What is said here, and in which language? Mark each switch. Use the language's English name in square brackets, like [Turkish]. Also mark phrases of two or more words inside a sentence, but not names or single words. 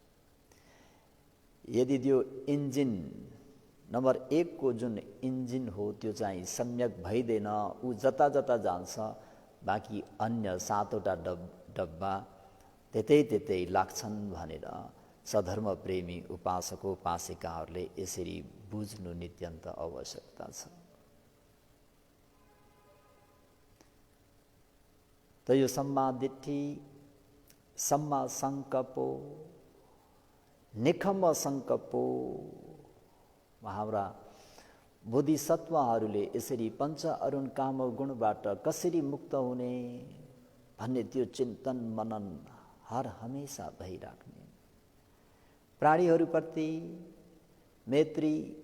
[Nepali] यदि त्यो [English] engine number [Nepali] 1 को जुन इन्जिन हो त्यो चाहिँ सम्यक भइदिएन, ऊ जता जता जान्छ, बाँकी अन्य 7वटा डब्बा त्यतै लाग्छन् भनेर सधर्म प्रेमी उपासक उपासिकाहरूले यसरी बुझ्नु नित्यन्त आवश्यकता छ। त यो [Pali] सम्मा दिट्ठी, सम्मा सङ्कल्पो, निकम्म सङ्कल्पो, [Nepali] हाम्रा बोधिसत्वहरूले यसरी पञ्च अरुण कामगुणबाट कसरी मुक्त हुने भन्ने त्यो चिन्तन मनन हर हमेशा भइराख्ने, प्राणीहरूप्रति मैत्री,